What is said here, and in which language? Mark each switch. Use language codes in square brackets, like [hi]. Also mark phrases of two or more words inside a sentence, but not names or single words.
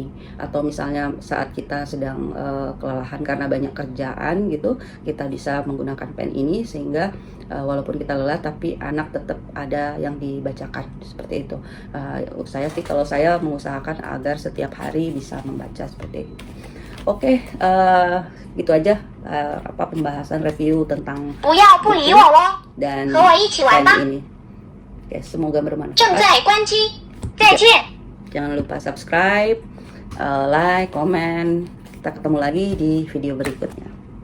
[id] Atau misalnya saat kita sedang kelelahan karena banyak kerjaan gitu, kita bisa menggunakan pen ini sehingga walaupun kita lelah tapi anak tetap ada yang dibacakan seperti itu. Saya sih kalau saya mengusahakan agar setiap hari bisa membaca seperti itu. Oke, gitu aja pembahasan review tentang [zh] 不要不理我哦， [id] dan [zh] 和我一起玩吧。 [id] pen ini. Oke, semoga [zh] 正 [id] bermanfaat. [zh] 在关机，再见。 [id] Jangan lupa [en] subscribe, like, [id] komen. Kita ketemu lagi di video berikutnya.